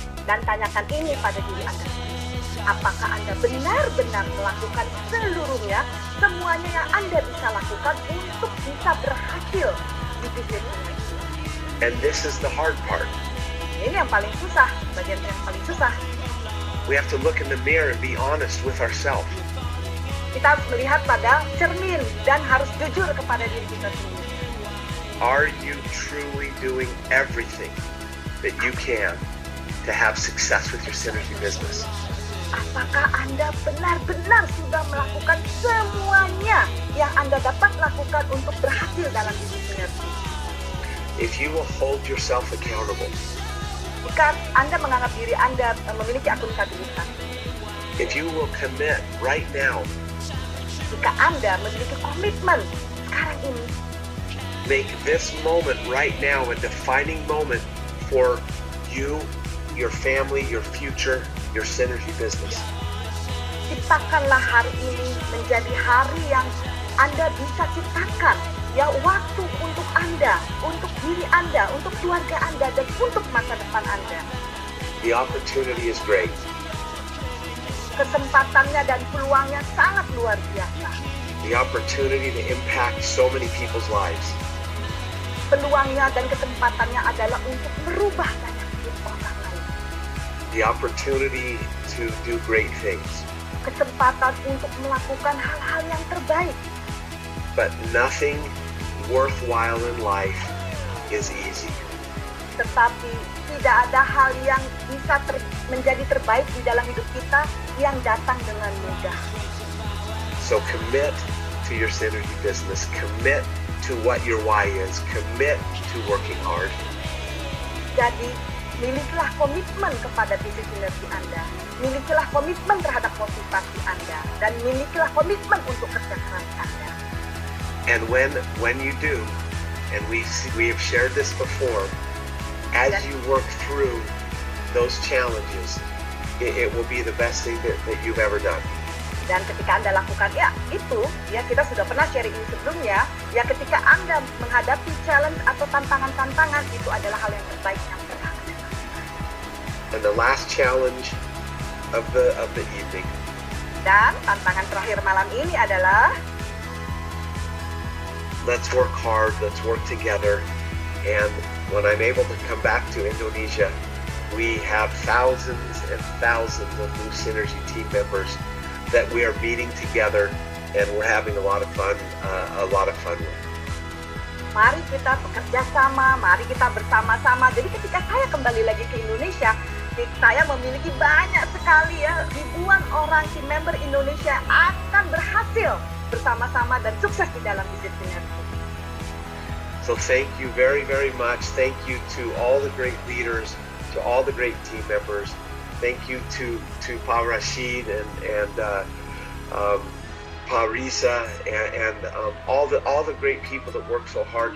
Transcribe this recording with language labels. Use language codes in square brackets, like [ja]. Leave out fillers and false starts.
[id] Dan tanyakan ini pada diri Anda. Apakah Anda benar-benar melakukan seluruhnya, semuanya yang Anda bisa lakukan untuk bisa berhasil di bisnis ini? [en] And this is the hard part. [id] Ini yang paling susah, bagian yang paling susah. [en] We have to look in the mirror and be honest with ourselves. [id] Kita harus melihat pada cermin dan harus jujur kepada diri kita sendiri. [en] Are you truly doing everything that you can to have success with your Synergy business? [id] Apakah Anda benar-benar sudah melakukan semuanya yang Anda dapat lakukan untuk berhasil dalam bisnis Synergy? [en] If you will hold yourself accountable, [id] jika Anda menganggap diri Anda memiliki akuntabilitas, [en] if you will commit right now, [id] jika Anda memiliki komitmen sekarang ini, [en] Make this moment right now a defining moment for you, your family, your future, your synergy business. [id] Ciptakanlah hari ini menjadi hari yang Anda bisa ciptakan. Ya, waktu untuk Anda, untuk diri Anda, untuk keluarga Anda, dan untuk masa depan Anda. [en] The opportunity is great. [id] Kesempatannya dan peluangnya sangat luar biasa. [en] The opportunity to impact so many people's lives. [id] Peluangnya dan kesempatannya adalah untuk merubah banyak hidup orang lain. [en] The opportunity to do great things. [id] Kesempatan untuk melakukan hal-hal yang terbaik. [en] But nothing worthwhile in life is easy. [id] Tetapi tidak ada hal yang bisa menjadi terbaik di dalam hidup kita yang datang dengan mudah. [en] So commit to your synergy business. Commit to what your why is. Commit to working hard. [id] Jadi, milikilah komitmen kepada bisnis sinergi Anda. Milikilah komitmen terhadap motivasi Anda. Dan milikilah komitmen untuk kerja keras Anda. [en] And when you do, and we have shared this before, as you work through those challenges, it will be the best thing that you've ever done. [id] Dan ketika Anda lakukan, kita sudah pernah sharing ini sebelumnya, ya ketika Anda menghadapi challenge atau tantangan-tantangan, itu adalah hal yang terbaik yang pernah Anda lakukan. [en] And the last challenge of the evening. [id] Dan tantangan terakhir malam ini adalah, [en] let's work hard, let's work together, and when I'm able to come back to Indonesia, we have thousands and thousands of new Synergy team members that we are meeting together, and we're having a lot of fun with. [id] Mari kita bekerja sama, mari kita bersama-sama. Jadi ketika saya kembali lagi ke Indonesia, saya memiliki banyak sekali ribuan orang team member Indonesia akan berhasil bersama-sama dan sukses di dalam bisnis sinergi. [en] So thank you very, very much. Thank you to all the great leaders, to all the great team members. Thank you to Pa Rashid and Pa Risa and all the great people that work so hard.